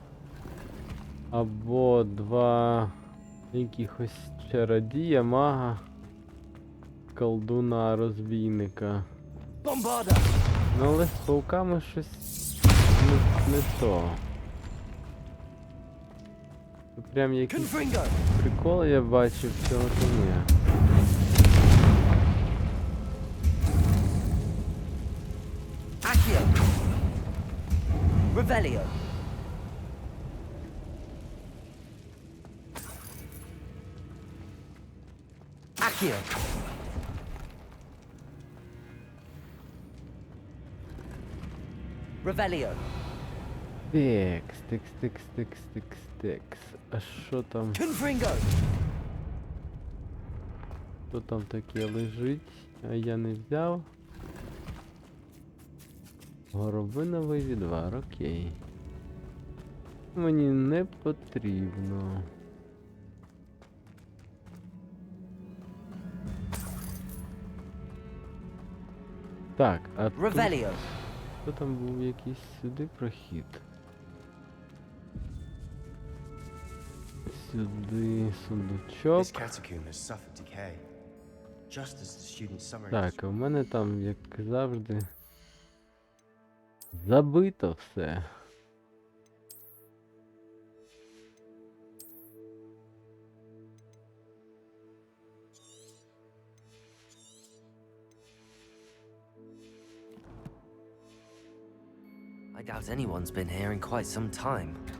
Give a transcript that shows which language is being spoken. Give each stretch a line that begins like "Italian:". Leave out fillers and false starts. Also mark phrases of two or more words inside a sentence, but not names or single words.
Ukrainian: Або два якихось чародія, мага, колдуна, розбійника. Bombarda. Ну але з пауками щось не то. Це прям якийсь Confringo. прикол я бачив, цього то ні. Accio. Revelio. Accio. Revelio. Текс, текс, текс, текс, текс, текс. А що там? Confringo. Що там таке лежить? А я не взяв. Горобиновий відвар, окей. Мені не потрібно. Так, а тут, Revelio. що там був якийсь сюди прохід? Сюди сундучок.
English: This catacomb has suffered decay. Just as the students' summer
Ukrainian: Так, а в мене там, як завжди, забито все.
English: I doubt anyone's been here in quite some time.